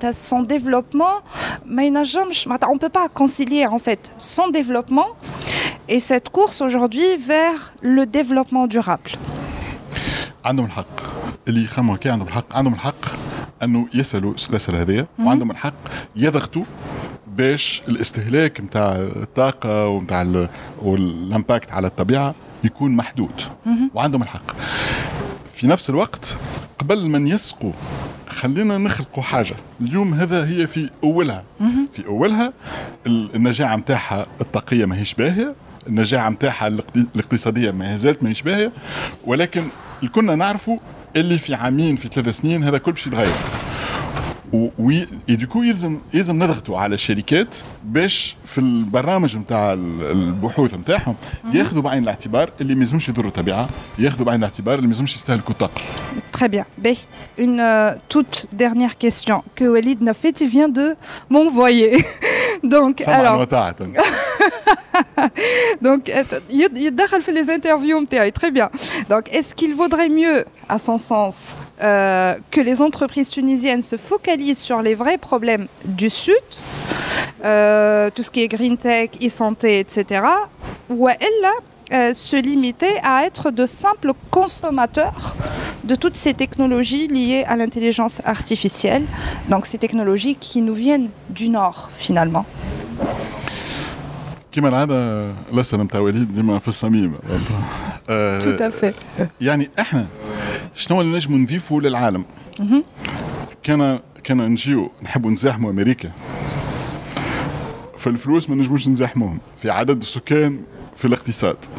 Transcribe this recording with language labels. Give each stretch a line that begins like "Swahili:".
French: Son développement, on ne peut pas concilier en fait son développement et cette course aujourd'hui vers le développement durable.
Arabic: عندهم الحق اللي يخموا كي عندهم الحق انه يسالوا الاسئله هذه وعندهم الحق يضغطوا باش الاستهلاك نتاع الطاقه ونتاع والامباكت على الطبيعه يكون محدود وعندهم الحق. في نفس الوقت قبل ما يسقوا خلينا نخلقوا حاجه اليوم هذا هي في اولها النجاعه نتاعها الطاقيه ماهيش باهيه، النجاعه نتاعها الاقتصاديه ما زالت ماهيش باهيه، ولكن كنا نعرفوا اللي في عامين في 3 سنين هذا كل شيء يتغير. وديكو يلزم نضغطوا على الشركات باش في البرامج نتاع البحوث نتاعهم ياخذوا بعين الاعتبار اللي ما يلزمش يضروا الطبيعه، ياخذوا بعين الاعتبار اللي ما يلزمش يستهلكوا الطاقه.
French: Très bien. Une toute dernière question que Walid Nafet vient de m'envoyer. Donc, alors. Donc, il fait les interviews, très bien. Donc, est-ce qu'il vaudrait mieux, à son sens, que les entreprises tunisiennes se focalisent sur les vrais problèmes du Sud, tout ce qui est green tech, e-santé, etc., ou elle se limiter à être de simples consommateurs de toutes ces technologies liées à l'intelligence artificielle, donc ces technologies qui nous viennent du Nord, finalement.
Arabic: كما العادة الأسئلة نتاع وليد ديما في الصميم.
French: Tout à fait.
Arabic: يعني احنا شنو اللي نجموا نضيفوا للعالم؟ كان نجيو نحبوا نزاحموا أمريكا في الفلوس ما نجموش نزاحموهم، في عدد السكان، في الاقتصاد.